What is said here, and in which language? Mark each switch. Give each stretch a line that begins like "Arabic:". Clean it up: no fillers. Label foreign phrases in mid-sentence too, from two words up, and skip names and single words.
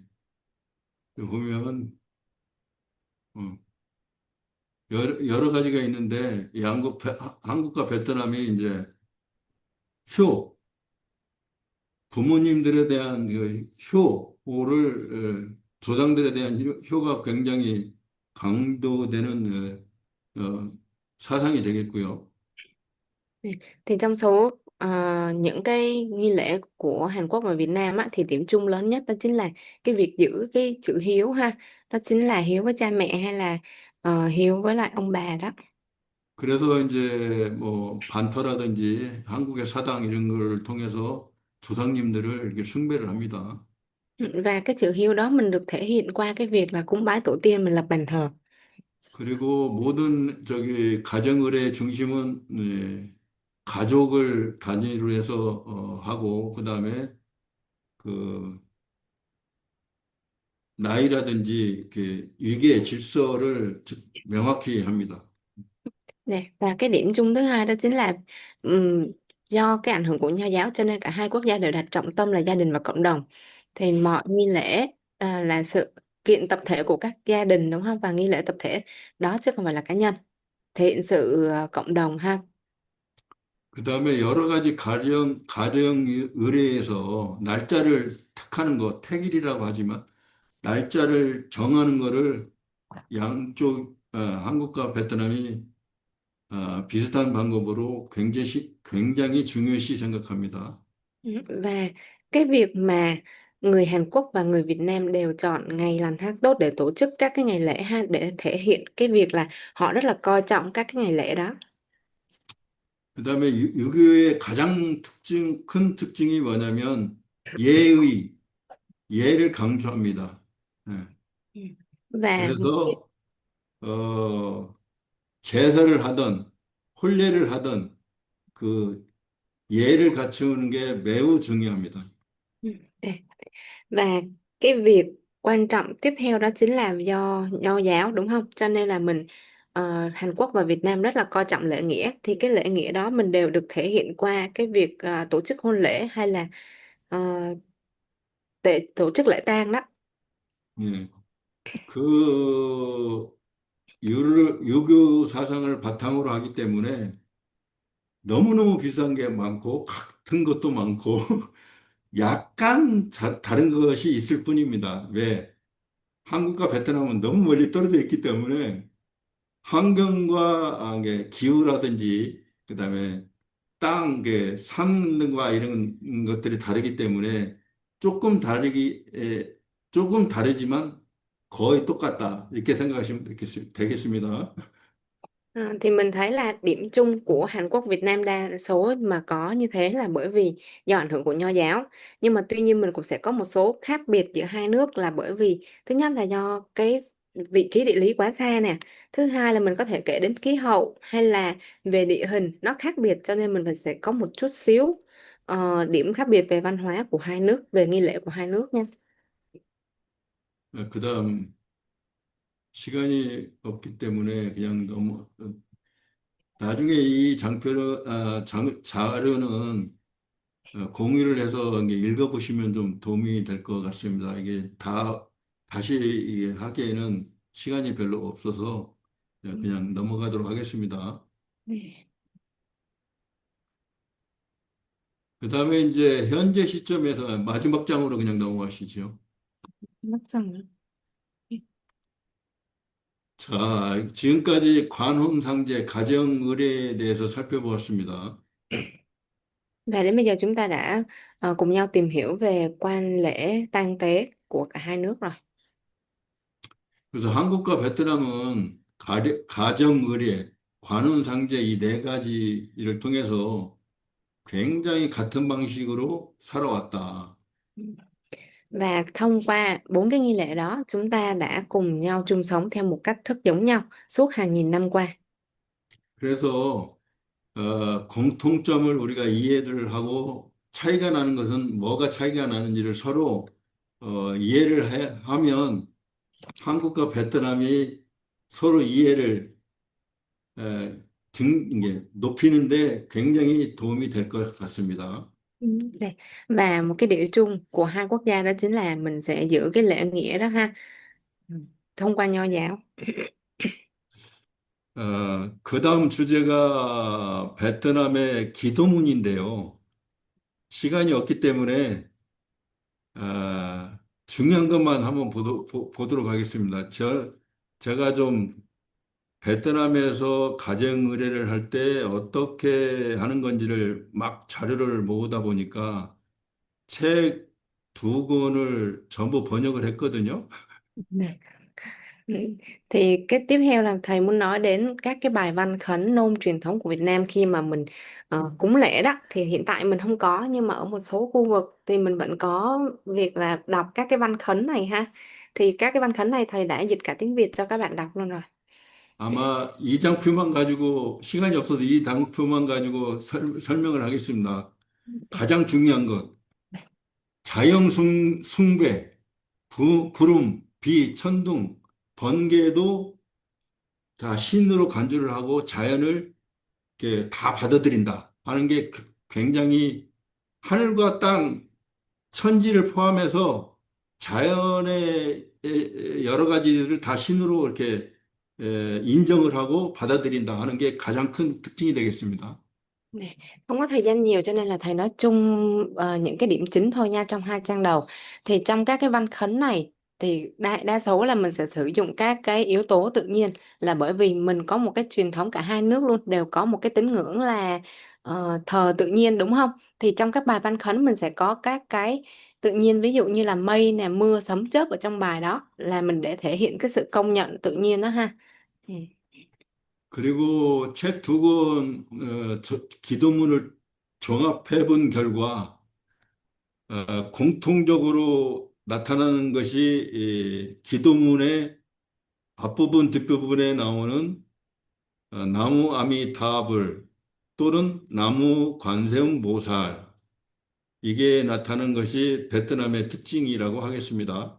Korean: 보면 어, 여러 가지가 있는데 이 한국과 베트남이 이제 효 부모님들에 대한 조상들에 대한 효가 굉장히 강조되는 사상이 되겠고요.
Vietnamese: Thì trong số những cái nghi lễ của Hàn Quốc và Việt Nam á, thì điểm chung lớn nhất đó chính là cái việc giữ cái chữ hiếu ha, đó chính là hiếu với cha mẹ hay là hiếu với lại ông bà đó.
Korean: 그래서 이제 뭐 반터라든지 한국의 사당 이런 걸 통해서 조상님들을 이렇게 숭배를 합니다.
Vietnamese: Và cái chữ hiếu đó mình được thể hiện qua cái việc là cúng bái tổ tiên, mình lập bàn thờ.
Korean: 그리고 모든 가정의례 중심은 가족을 단위로 해서 하고 그다음에 그 나이라든지 이렇게 위계 질서를 명확히 합니다.
Vietnamese: Nè, và cái điểm chung thứ hai đó chính là do cái ảnh hưởng của Nho giáo cho nên cả hai quốc gia đều đặt trọng tâm là gia đình và cộng đồng. Thì mọi nghi lễ là sự kiện tập thể của các gia đình đúng không, và nghi lễ tập thể đó chứ không phải là cá nhân, thể hiện sự cộng đồng ha.
Korean: 그다음에 여러 가지 가정 의례에서 날짜를 택하는 거, 택일이라고 하지만 날짜를 정하는 거를 양쪽 한국과 베트남이 비슷한 방법으로 굉장히 중요시 생각합니다.
Vietnamese: Ừ, và cái việc mà người Hàn Quốc và người Việt Nam đều chọn ngày lành tháng tốt để tổ chức các cái ngày lễ ha, để thể hiện cái việc là họ rất là coi trọng các cái ngày lễ đó.
Korean: 그다음에 유교의 가장 큰 특징이 뭐냐면 예의, 예를 강조합니다. 예.
Vietnamese: Ừ. Và
Korean: 그래서 어, 제사를 하던 혼례를 하던 그 예를 갖추는 게 매우 중요합니다.
Vietnamese: ừ, đây. Và cái việc quan trọng tiếp theo đó chính là do Nho giáo đúng không? Cho nên là mình Hàn Quốc và Việt Nam rất là coi trọng lễ nghĩa, thì cái lễ nghĩa đó mình đều được thể hiện qua cái việc tổ chức hôn lễ hay là ờ, tổ chức lễ tang đó.
Korean: 예. 그 유교 사상을 바탕으로 하기 때문에 너무너무 비싼 게 많고 같은 것도 많고 약간 다른 것이 있을 뿐입니다. 왜? 한국과 베트남은 너무 멀리 떨어져 있기 때문에 환경과 이게 기후라든지 그다음에 땅, 산과 이런 것들이 다르기 때문에 조금 조금 다르지만 거의 똑같다. 이렇게 생각하시면 되겠습니다.
Vietnamese: Thì mình thấy là điểm chung của Hàn Quốc Việt Nam đa số mà có như thế là bởi vì do ảnh hưởng của Nho giáo. Nhưng mà tuy nhiên mình cũng sẽ có một số khác biệt giữa hai nước, là bởi vì thứ nhất là do cái vị trí địa lý quá xa nè. Thứ hai là mình có thể kể đến khí hậu hay là về địa hình nó khác biệt, cho nên mình phải sẽ có một chút xíu điểm khác biệt về văn hóa của hai nước, về nghi lễ của hai nước nha.
Korean: 그다음 시간이 없기 때문에 그냥 너무 나중에 이 자료는 공유를 해서 이게 읽어보시면 좀 도움이 될 것 같습니다. 이게 다시 이게 하기에는 시간이 별로 없어서 그냥 넘어가도록 하겠습니다. 네. 그 다음에 이제 현재 시점에서 마지막 장으로 그냥 넘어가시죠.
Vietnamese: Mất dần.
Korean: 자, 지금까지 관혼상제 가정의례에 대해서 살펴보았습니다.
Vietnamese: Và đến bây giờ chúng ta đã cùng nhau tìm hiểu về quan lễ tang tế của cả hai nước rồi.
Korean: 그래서 한국과 베트남은 가정의례, 관혼상제 이 네 가지를 통해서 굉장히 같은 방식으로 살아왔다.
Vietnamese: Và thông qua bốn cái nghi lễ đó, chúng ta đã cùng nhau chung sống theo một cách thức giống nhau suốt hàng nghìn năm qua.
Korean: 그래서 공통점을 우리가 이해를 하고 차이가 나는 것은 뭐가 차이가 나는지를 서로 하면 한국과 베트남이 서로 이해를 에, 이게 높이는데 굉장히 도움이 될 것 같습니다.
Vietnamese: Ừ. Đây. Và một cái điểm chung của hai quốc gia đó chính là mình sẽ giữ cái lễ nghĩa đó ha. Ừ. Thông qua Nho giáo.
Korean: 그 다음 주제가 베트남의 기도문인데요. 시간이 없기 때문에 중요한 것만 한번 보도록 하겠습니다. 제가 좀 베트남에서 가정 의례를 할 때 어떻게 하는 건지를 막 자료를 모으다 보니까 책 두 권을 전부 번역을 했거든요.
Vietnamese: Này. Ừ. Thì cái tiếp theo là thầy muốn nói đến các cái bài văn khấn nôm truyền thống của Việt Nam khi mà mình cúng lễ đó, thì hiện tại mình không có, nhưng mà ở một số khu vực thì mình vẫn có việc là đọc các cái văn khấn này ha. Thì các cái văn khấn này thầy đã dịch cả tiếng Việt cho các bạn đọc luôn rồi.
Korean: 아마 이 장표만 가지고 시간이 없어서 이 장표만 가지고 설명을 하겠습니다. 가장 중요한 것, 숭배, 구름, 비, 천둥, 번개도 다 신으로 간주를 하고 자연을 이렇게 다 받아들인다 하는 게 굉장히 하늘과 땅, 천지를 포함해서 자연의 여러 가지를 다 신으로 이렇게 인정을 하고 받아들인다 하는 게 가장 큰 특징이 되겠습니다.
Vietnamese: Này, không có thời gian nhiều cho nên là thầy nói chung những cái điểm chính thôi nha trong hai trang đầu. Thì trong các cái văn khấn này thì đa số là mình sẽ sử dụng các cái yếu tố tự nhiên, là bởi vì mình có một cái truyền thống, cả hai nước luôn đều có một cái tín ngưỡng là thờ tự nhiên, đúng không? Thì trong các bài văn khấn mình sẽ có các cái tự nhiên, ví dụ như là mây nè, mưa, sấm chớp ở trong bài đó, là mình để thể hiện cái sự công nhận tự nhiên đó ha. Ừ.
Korean: 그리고 책 두 권, 기도문을 종합해 본 결과, 공통적으로 나타나는 것이 이 기도문의 앞부분, 뒷부분에 나오는 나무 아미타불 또는 나무 관세음보살 이게 나타나는 것이 베트남의 특징이라고 하겠습니다.